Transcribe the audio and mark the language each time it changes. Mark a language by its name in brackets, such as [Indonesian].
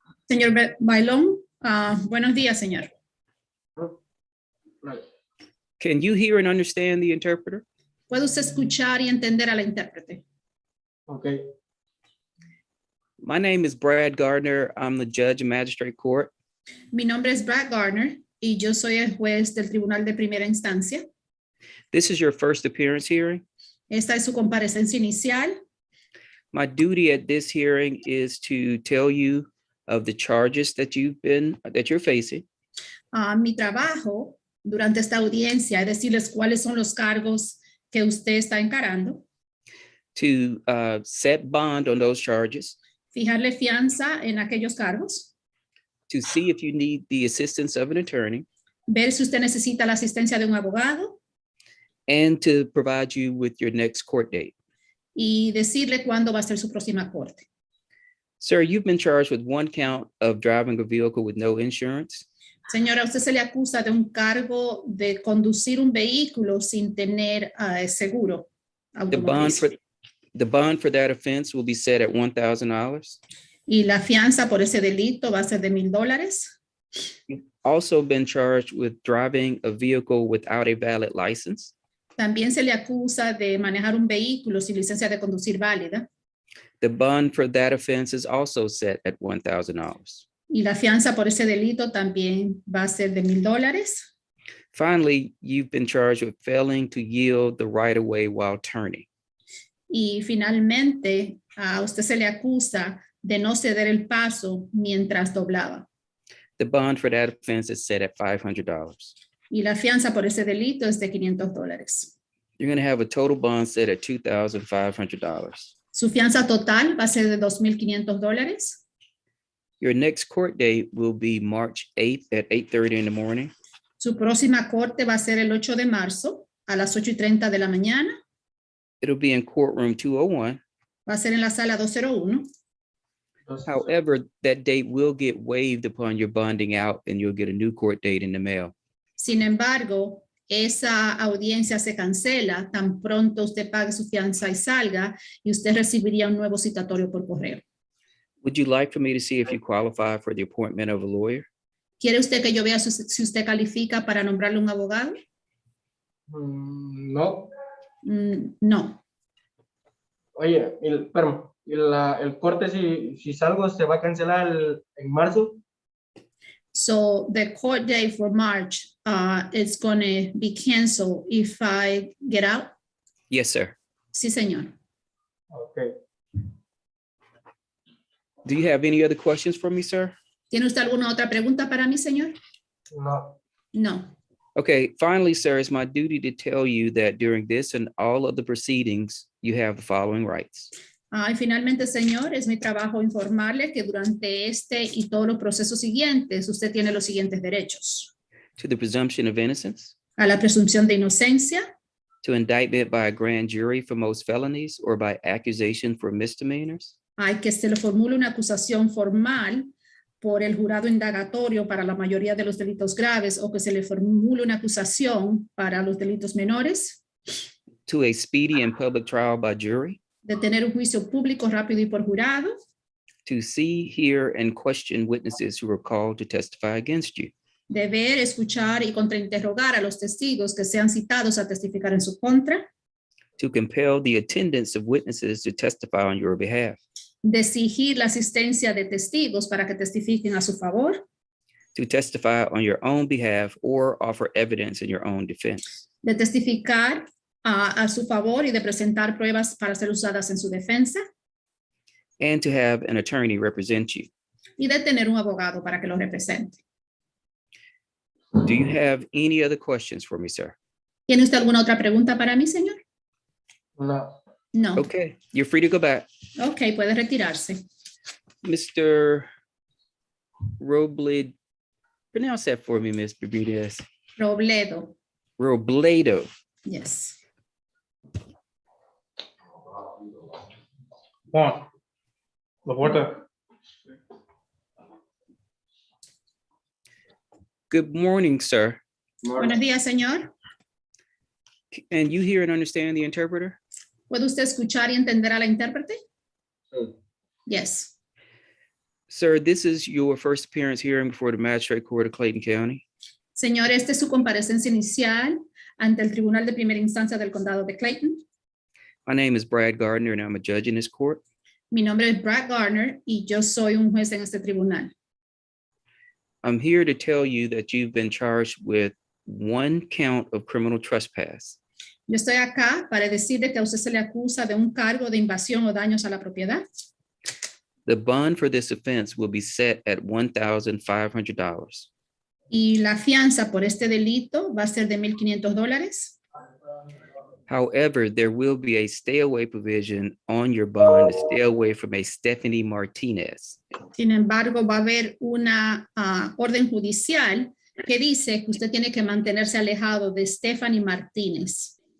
[Spanish] Señor Bailón, buenos días, señor. [English] Can you hear and understand the interpreter? [Spanish] ¿Puede usted escuchar y entender a la intérprete? [English] Okay. My name is Brad Gardner. I'm the judge in Magistrate Court. [Spanish] Mi nombre es Brad Gardner y yo soy el juez del Tribunal de Primera Instancia. [English] This is your first appearance hearing. [Spanish] Esta es su comparecencia inicial. [English] My duty at this hearing is to tell you of the charges that you're facing. [Spanish] Mi trabajo durante esta audiencia es decirles cuáles son los cargos que usted está encarando. [English] To set bond on those charges. [Spanish] Fijarle fianza en aquellos cargos. [English] To see if you need the assistance of an attorney. [Spanish] Ver si usted necesita la asistencia de un abogado. [English] And to provide you with your next court date. [Spanish] Y decirle cuándo va a ser su próxima corte. [English] Sir, you've been charged with one count of driving a vehicle with no insurance. [Spanish] Señora, usted se le acusa de un cargo de conducir un vehículo sin tener seguro. [English] The bond for that offense will be set at $1,000. [Spanish] Y la fianza por ese delito va a ser de $1,000. [English] You've also been charged with driving a vehicle without a valid license. [Spanish] También se le acusa de manejar un vehículo sin licencia de conducir válida. [English] The bond for that offense is also set at $1,000. [Spanish] Y la fianza por ese delito también va a ser de $1,000. [English] Finally, you've been charged with failing to yield the right-of-way while turning. [Spanish] Y finalmente, a usted se le acusa de no ceder el paso mientras doblaba. [English] The bond for that offense is set at $500. [Spanish] Y la fianza por ese delito es de $500. [English] You're going to have a total bond set at $2,500. [Spanish] Su fianza total va a ser de $2,500. [English] Your next court date will be March 8th at 8:30 in the morning. [Spanish] Su próxima corte va a ser el 8 de marzo a las 8:30 de la mañana. [English] It'll be in courtroom 201. [Spanish] Va a ser en la sala 201. [English] However, that date will get waived upon your bonding out and you'll get a new court date in the mail. [Spanish] Sin embargo, esa audiencia se cancela tan pronto usted pague su fianza y salga y usted recibiría un nuevo citatorio por correo. [English] Would you like for me to see if you qualify for the appointment of a lawyer? [Spanish] ¿Quiere usted que yo vea si usted califica para nombrarle un abogado? No. [English] No. [Spanish] Oye, espérame, el corte si salgo se va a cancelar en marzo. [English] So the court date for March is going to be canceled if I get out? Yes, sir. [Spanish] Sí, señor. [English] Okay. Do you have any other questions for me, sir? [Spanish] ¿Tiene usted alguna otra pregunta para mí, señor? No. [English] No. Okay, finally, sir, it's my duty to tell you that during this and all of the proceedings, you have the following rights. [Spanish] Y finalmente, señor, es mi trabajo informarle que durante este y todos los procesos siguientes, usted tiene los siguientes derechos. [English] To the presumption of innocence. [Spanish] A la presunción de inocencia. [English] To indictment by a grand jury for most felonies or by accusation for misdemeanors. [Spanish] Hay que se le formule una acusación formal por el jurado indagatorio para la mayoría de los delitos graves o que se le formule una acusación para los delitos menores. [English] To a speedy and public trial by jury. [Spanish] De tener un juicio público rápido y por jurado. [English] To see, hear, and question witnesses who are called to testify against you. [Spanish] Deber, escuchar y contrainterrogar a los testigos que sean citados a testificar en su contra. [English] to compel the attendance of witnesses to testify on your behalf, [Spanish] De exigir la asistencia de testigos para que testifiquen a su favor. [English] to testify on your own behalf or offer evidence in your own defense, [Spanish] De testificar a su favor y de presentar pruebas para ser usadas en su defensa. [English] and to have an attorney represent you. [Spanish] Y de tener un abogado para que lo represente. [English] Do you have any other questions for me, sir? [Spanish] ¿Tiene usted alguna otra pregunta para mí, señor? No. [English] No. Okay, you're free to go back. [Spanish] Ok, puede retirarse. [English] Mr. Robledo, pronounce that for me, Ms. Bermudez. Robledo. Robledo. Yes. [Spanish] Juan. La puerta. [English] Good morning, sir. [Spanish] Buenos días, señor. [English] And you hear and understand the interpreter? [Spanish] ¿Puede usted escuchar y entender a la intérprete? Sí. [English] Yes. Sir, this is your first appearance hearing before the Magistrate Court of Clayton County. [Spanish] Señor, esta es su comparecencia inicial ante el Tribunal de Primera Instancia del Condado de Clayton. [English] My name is Brad Gardner, and I'm a judge in this court. [Spanish] Mi nombre es Brad Gardner y yo soy un juez en este tribunal. [English] I'm here to tell you that you've been charged with one count of criminal trespass. [Spanish] Yo estoy acá para decirle que a usted se le acusa de un cargo de invasión o daños a la propiedad. [English] The bond for this offense will be set at $1,500. [Spanish] Y la fianza por este delito va a ser de $1,500. [English] However, there will be a stay away provision on your bond to stay away from a Stephanie Martinez. [Spanish] Sin embargo, va a haber una orden judicial que dice que usted tiene que mantenerse alejado de Stephanie Martínez.